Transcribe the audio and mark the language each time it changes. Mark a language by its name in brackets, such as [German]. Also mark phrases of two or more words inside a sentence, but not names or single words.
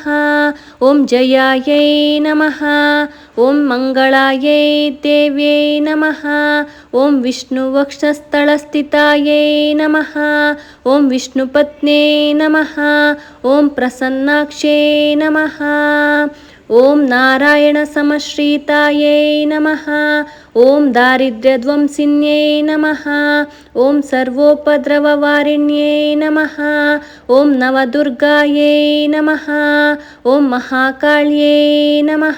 [Sanskrit] ఓం జయాయై నమః. ఓం మంగళాయై దేవ్యై నమః. ఓం విష్ణువక్షస్థలస్థితాయై నమః. ఓం విష్ణుపత్న్యై నమః. ఓం ప్రసన్నాక్షై నమః. ॐ नारायणसमश्रितायै नमः। ॐ दारिद्र्यध्वंसिन्यै नमः। ॐ सर्वोपद्रववारिण्यै नमः। ॐ नवदुर्गायै नमः। ॐ महाकाल्यै नमः।